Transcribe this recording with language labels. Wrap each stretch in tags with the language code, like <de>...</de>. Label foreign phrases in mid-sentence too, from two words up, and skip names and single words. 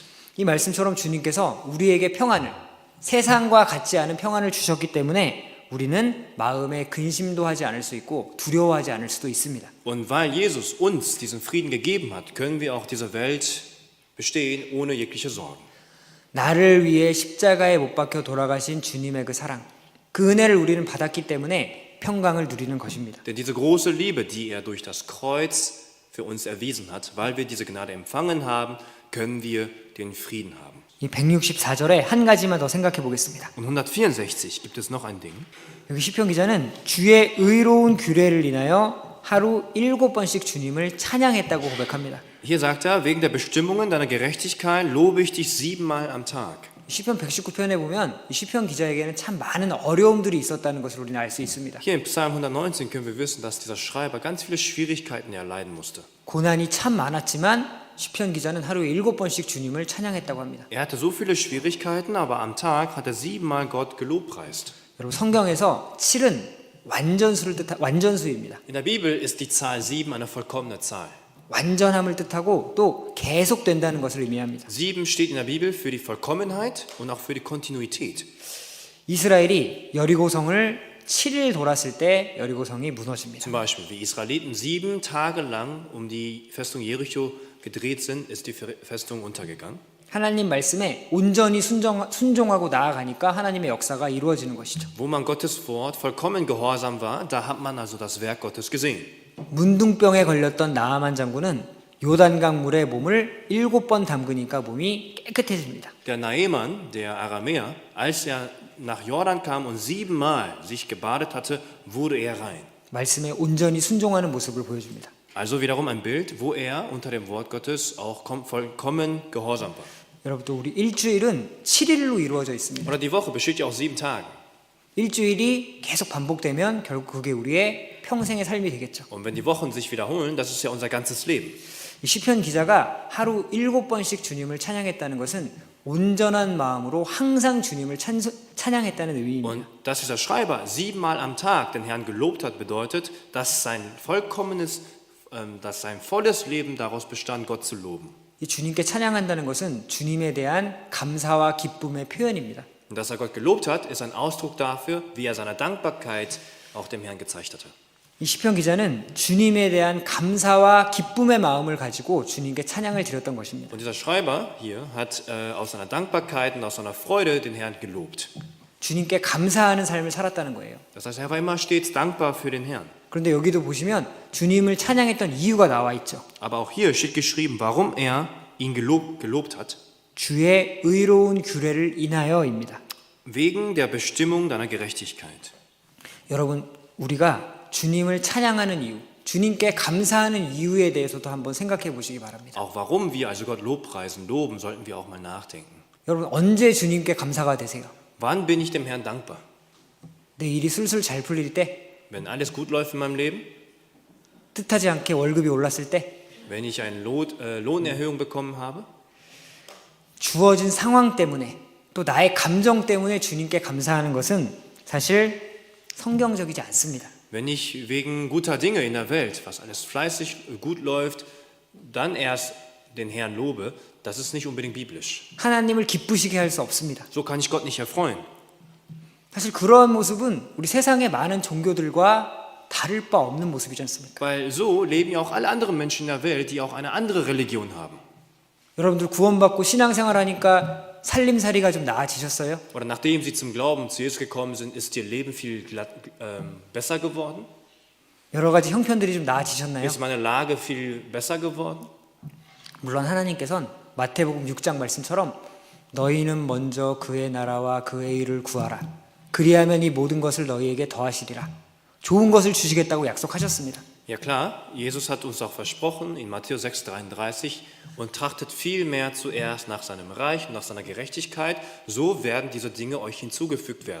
<ko>이 말씀처럼 주님께서 우리에게 평안을, 세상과 같지 않은 평안을 주셨기 때문에 우리는 마음에 근심도 하지 않을 수 있고 두려워하지 않을 수도 있습니다.</ko> <de>Und weil Jesus uns diesen Frieden gegeben hat, können wir auch diese Welt bestehen ohne jegliche Sorgen.</de> <ko>나를 위해 십자가에 못 박혀 돌아가신 주님의 그 사랑, 그 은혜를 우리는 받았기 때문에 평강을 누리는 것입니다.</ko> <de>Denn diese große Liebe, die er durch das Kreuz für uns erwiesen hat, weil wir diese Gnade empfangen haben, können wir den Frieden haben.</de> <ko>이 164절에 한 가지만 더 생각해 보겠습니다.</ko> <de>Und 164 gibt es noch ein Ding.</de> <ko>여기 시편 기자는 주의 의로운 규례를 인하여 하루 7번씩 주님을 찬양했다고 고백합니다.</ko> <de>Hier sagt er, wegen der Bestimmungen deiner Gerechtigkeit lobe ich dich 7-mal am Tag.</de> <ko>시편 119편에 보면 이 시편 기자에게는 참 많은 어려움들이 있었다는 것을 우리는 알 수 있습니다.</ko> <de>Hier im Psalm 119 können wir wissen, dass dieser Schreiber ganz viele Schwierigkeiten erleiden musste.</de> <ko>고난이 참 많았지만 시편 기자는 하루에 7번씩 주님을 찬양했다고 합니다.</ko> <de>Er hatte so viele Schwierigkeiten, aber am Tag hat er 7-mal Gott gelobpreist.</de> <ko>여러분 성경에서 7은 완전수를 뜻한 완전수입니다.</ko> <de>In der Bibel ist die Zahl 7 eine vollkommene Zahl.</de> <ko>완전함을 뜻하고 또 계속된다는 것을 의미합니다.</ko> <de>7 steht in der Bibel für die Vollkommenheit und auch für die Kontinuität.</de> <ko>이스라엘이 여리고성을 7일 돌았을 때 여리고성이 무너집니다.</ko> <de>Zum Beispiel, wie Israeliten 7 Tage lang um die Festung Jericho gedreht sind, ist die Festung untergegangen.</de> <ko>하나님 말씀에 온전히 순종하고 나아가니까 하나님의 역사가 이루어지는 것이죠.</ko> <de>Wo man Gottes Wort vollkommen gehorsam war, da hat man also das Werk Gottes gesehen.</de> <ko>문둥병에 걸렸던 나아만 장군은 요단강 물에 몸을 7번 담그니까 몸이 깨끗해집니다.</ko> <de>Der Naaman, der Aramäer, als er nach Jordan kam und 7-mal sich gebadet hatte, wurde er rein.</de> <ko>말씀에 온전히 순종하는 모습을 보여줍니다.</ko> <de>Also wiederum ein Bild, wo er unter dem Wort Gottes auch vollkommen gehorsam war.</de> <ko>여러분 또 우리 일주일은 7일로 이루어져 있습니다.</ko> <de>Oder die Woche besteht ja aus 7 Tagen.</de> <ko>일주일이 계속 반복되면 결국 그게 우리의 평생의 삶이 되겠죠.</ko> <de>Und wenn die Wochen sich wiederholen, das ist ja unser ganzes Leben.</de> <ko>이 시편 기자가 하루 7번씩 주님을 찬양했다는 것은 온전한 마음으로 항상 주님을 찬양했다는 의미입니다.</ko> <de>Und dass dieser Schreiber 7-mal am Tag den Herrn gelobt hat, bedeutet, dass sein volles Leben daraus bestand, Gott zu loben.</de> <ko>이 주님께 찬양한다는 것은 주님에 대한 감사와 기쁨의 표현입니다.</ko> <de>Und dass er Gott gelobt hat, ist ein Ausdruck dafür, wie er seine Dankbarkeit auch dem Herrn gezeigt hatte.</de> <ko>이 시편 기자는 주님에 대한 감사와 기쁨의 마음을 가지고 주님께 찬양을 드렸던 것입니다.</ko> <de>Und dieser Schreiber hier hat aus seiner Dankbarkeit und aus seiner Freude den Herrn gelobt.</de> <ko>주님께 감사하는 삶을 살았다는 거예요.</ko> <de>Das heißt, er war immer stets dankbar für den Herrn.</de> <ko>그런데 여기도 보시면 주님을 찬양했던 이유가 나와 있죠.</ko> <de>Aber auch hier steht geschrieben, warum er ihn gelobt hat.</de> <ko>주의 의로운 규례를 인하여입니다.</ko> <de>Wegen der Bestimmung deiner Gerechtigkeit.</de> <ko>여러분, 우리가 주님을 찬양하는 이유, 주님께 감사하는 이유에 대해서도 한번 생각해 보시기 바랍니다.</ko> <de>Auch warum wir also Gott lobpreisen, loben, sollten wir auch mal nachdenken.</de> <ko>여러분 언제 주님께 감사가 되세요?</ko> <de>Wann bin ich dem Herrn dankbar?</de> <ko>내 일이 술술 잘 풀릴 때,</ko> <de>Wenn alles gut läuft in meinem Leben?</de> <ko>뜻하지 않게 월급이 올랐을 때,</ko> <de>Wenn ich eine Lohnerhöhung bekommen habe?</de> <ko>주어진 상황 때문에 또 나의 감정 때문에 주님께 감사하는 것은 사실 성경적이지 않습니다.</ko> <de>Wenn ich wegen guter Dinge in der Welt, was alles fleißig gut läuft, dann erst den Herrn lobe, das ist nicht unbedingt biblisch.</de> <ko>하나님을 기쁘시게 할 수 없습니다.</ko> <de>So kann ich Gott nicht erfreuen.</de> <ko>사실 그러한 모습은 우리 세상의 많은 종교들과 다를 바 없는 모습이지 않습니까?</ko> <de>Weil so leben ja auch alle anderen Menschen in der Welt, die auch eine andere Religion haben.</de> <ko>여러분들 구원받고 신앙생활하니까 살림살이가 좀 나아지셨어요?</ko> <de>Oder nachdem sie zum Glauben zu Jesus gekommen sind, ist ihr Leben viel besser geworden?</de> <ko>여러 가지 형편들이 좀 나아지셨나요?</ko> <de>Ist meine Lage viel besser geworden?</de> <ko>물론 하나님께서는 마태복음 6장 말씀처럼 너희는 먼저 그의 나라와 그의 일을 구하라. 그리하면 이 모든 것을 너희에게 더하시리라. 좋은 것을 주시겠다고 약속하셨습니다.</ko> <de>Ja klar, Jesus hat uns auch versprochen in Matthäus 6,33 und trachtet vielmehr zuerst nach seinem Reich und nach seiner Gerechtigkeit, so werden diese Dinge euch hinzugefügt werden.</de>